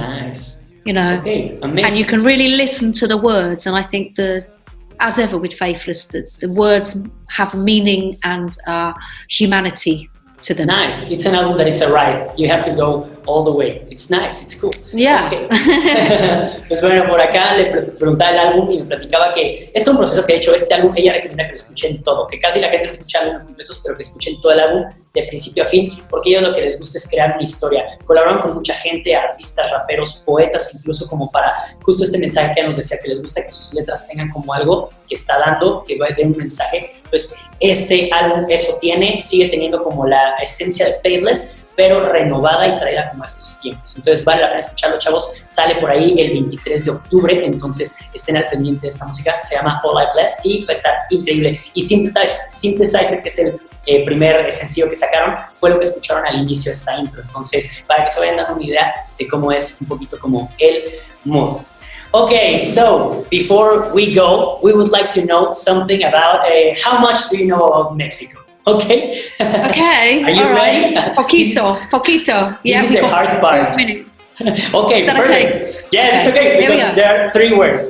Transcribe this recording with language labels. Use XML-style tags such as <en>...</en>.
<en>Nice. Okay, amazing. And you can really listen to the words, and I think as ever with Faithless, the words have meaning and humanity to them. Nice. It's an album that it's a ride. You have to go all the way. It's nice. It's cool. Yeah. Okay.</en> <es>Pues bueno, por acá le preguntaba el álbum y me platicaba que es un proceso que de hecho este álbum ella recomienda que lo escuchen todo, que casi la gente escucha álbumes completos, pero que escuchen todo el álbum de principio a fin, porque ellos lo que les gusta es crear una historia. Colaboran con mucha gente, artistas, raperos, poetas, incluso como para justo este mensaje que nos decía, que les gusta que sus letras tengan como algo que está dando, que va a dar un mensaje, Pues este álbum eso tiene, sigue teniendo como la esencia de Faithless, pero renovada y traída como a estos tiempos. Entonces vale la pena escucharlo, chavos. Sale por ahí el 23 de octubre, entonces estén al pendiente de esta música. Se llama All I Bless y va a estar increíble. Y Synthesizer, que es el primer sencillo que sacaron, fue lo que escucharon al inicio de esta intro. Entonces, para que se vayan dando una idea de cómo es un poquito como el mood.</es> <en>Okay, so before we go, we would like to know something about how much do you know about Mexico? Okay. Okay. Are you ready?</en> <es>Poquito.</es> <en>Yeah, this is the hard part. Okay, perfect. Okay? Yes, it's okay because there are 3 words.</en>